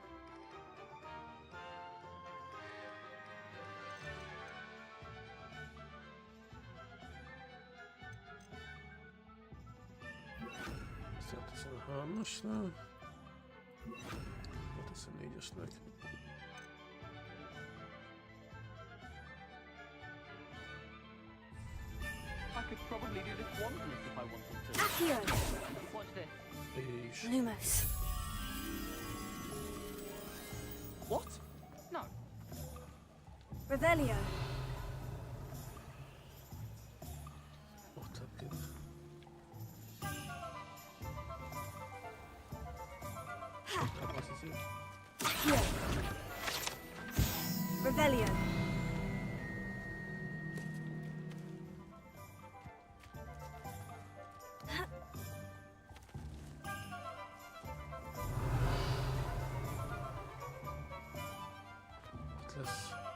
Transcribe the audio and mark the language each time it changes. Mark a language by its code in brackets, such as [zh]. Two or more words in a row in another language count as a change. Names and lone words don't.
[hu] Ezt elteszem a 3-asnál. Elteszem 4-esnek. [en] I could probably do this wandless if I wanted to. Accio! Watch this. [hu] És... [en] Lumos. What? No. Revelio. [hu] Ott hát [en] Accio. Revelio. [hu] lesz.